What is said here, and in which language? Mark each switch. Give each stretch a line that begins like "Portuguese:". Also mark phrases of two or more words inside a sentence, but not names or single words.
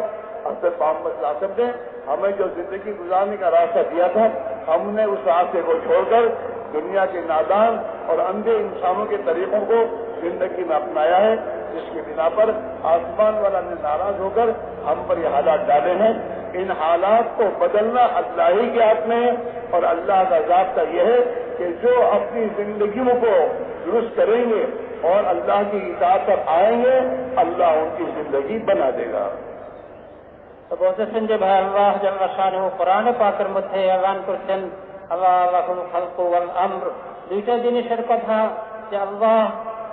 Urdu: حضرت محمد صلی اللہ علیہ وسلم نے ہمیں جو زندگی گزارنے کا راستہ دیا تھا ہم نے اس راستے کو چھوڑ کر دنیا کے نادان اور اندھے انسانوں کے طریقوں کو زندگی میں اپنایا ہے، جس کی بنا پر آسمان والا نے ناراض ہو کر ہم پر یہ حالات ڈالے ہیں. ان حالات کو بدلنا اللہ ہی کے ہاتھ میں ہے اور اللہ کا ضابطہ یہ ہے کہ جو اپنی زندگیوں کو درست کریں گے اور اللہ کی اطاعت پر آئیں گے اللہ ان کی زندگی بنا دے گا.
Bangla: তো বলতেছেন যে ভাই আল্লাহ জাল্লা শানুহু কোরআনে পাকের মধ্যে এলান করছেন
Arabic: الله له الخلق والأمر,
Bangla: দুইটা জিনিসের কথা যে আল্লাহ